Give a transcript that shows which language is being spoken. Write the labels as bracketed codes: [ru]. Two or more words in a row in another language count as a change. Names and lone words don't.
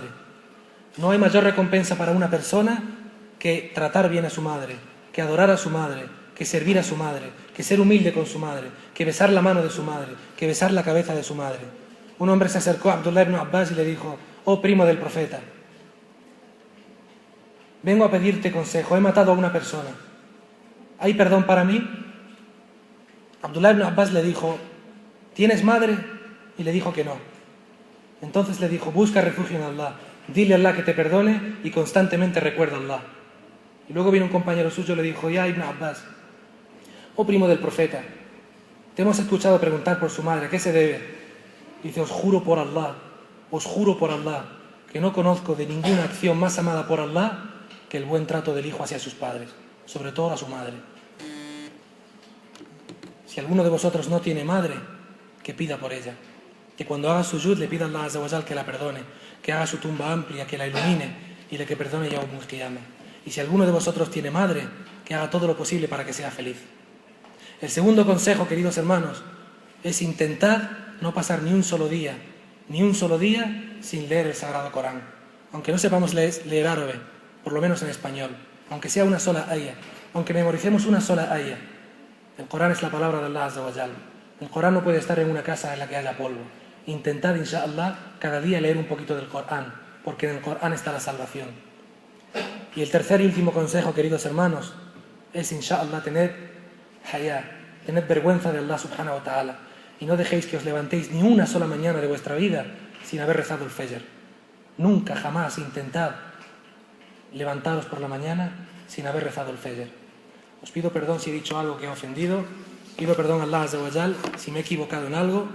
[es] No hay mayor recompensa para una persona que tratar bien a su madre, que adorar a su madre, que servir a su madre, que ser humilde con su madre, que besar la mano de su madre, que besar la cabeza de su madre. Un hombre se acercó a Abdullah ibn Abbas y le dijo: oh primo del profeta, vengo a pedirte consejo, he matado a una persona, ¿hay perdón para mí? Abdullah ibn Abbas le dijo: ¿tienes madre? Y le dijo que no. Entonces le dijo: busca refugio en Allah, Dile a Allah que te perdone y constantemente recuerda a Allah. Y luego vino un compañero suyo y le dijo: ya Ibn Abbas, oh primo del profeta, te hemos escuchado preguntar por su madre, ¿a qué se debe? Dice: os juro por Allah, que no conozco de ninguna acción más amada por Allah que el buen trato del hijo hacia sus padres, sobre todo a su madre. Si alguno de vosotros no tiene madre, que pida por ella, que cuando haga sujud le pida a Allah [ar] عز وجل [es] que la perdone, que haga su tumba amplia, que la ilumine y le que perdone [ar] يوم القيامة. [es] Y si alguno de vosotros tiene madre, que haga todo lo posible para que sea feliz. El segundo consejo, queridos hermanos, es intentar no pasar ni un solo día sin leer el Sagrado Corán. Aunque no sepamos leer árabe, por lo menos en español, aunque sea una sola ayah, aunque memoricemos una sola ayah. El Corán es la palabra de Allah [ar] عز وجل. [es] El Corán no puede estar en una casa en la que haya polvo. Intentad, inshallah, cada día leer un poquito del Corán, porque en el Corán está la salvación. Y el tercer y último consejo, queridos hermanos, es, inshallah, tener hayá, tener vergüenza de Allah [ar] سبحانه وتعالى, [es] y no dejéis que os levantéis ni una sola mañana de vuestra vida sin haber rezado el Fajr. Nunca, jamás intentad levantaros por la mañana sin haber rezado el Fajr. Os pido perdón si he dicho algo que he ofendido, pido perdón a Allah [ar] عز وجل [es] si me he equivocado en algo.